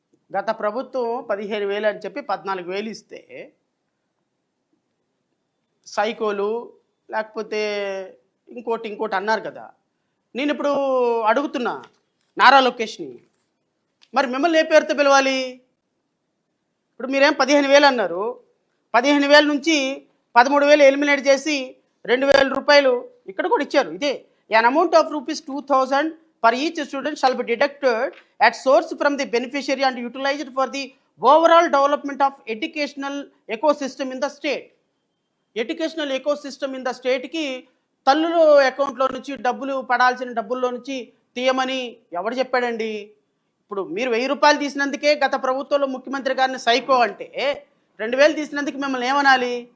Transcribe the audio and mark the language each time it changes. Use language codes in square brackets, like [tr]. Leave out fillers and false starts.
[te] గత ప్రభుత్వం 15,000 అని చెప్పి 14,000 ఇస్తే సైకోలు లేకపోతే ఇంకోటి అన్నారు కదా. నేను ఇప్పుడు అడుగుతున్నా నారా లోకేష్ని, మరి మిమ్మల్ని ఏ పేరుతో పిలవాలి? ఇప్పుడు మీరేం 15,000 అన్నారు, 15,000 నుంచి 13,000 ఎలిమినేట్ చేసి 2,000 రూపాయలు ఇక్కడ కూడా ఇచ్చారు. ఇదే [en] an amount of ₹2,000 per each student shall be deducted at source from the beneficiary and utilized for the overall development of educational ecosystem in the state. Educational ecosystem in the స్టేట్కి [te] తల్లుల అకౌంట్లో నుంచి డబ్బులు పడాల్సిన డబ్బుల్లో నుంచి తీయమని ఎవరు చెప్పాడండి? ఇప్పుడు మీరు 1,000 రూపాయలు తీసినందుకే గత ప్రభుత్వంలో ముఖ్యమంత్రి గారిని సైకో అంటే 2,000 తీసినందుకు మిమ్మల్ని ఏమనాలి?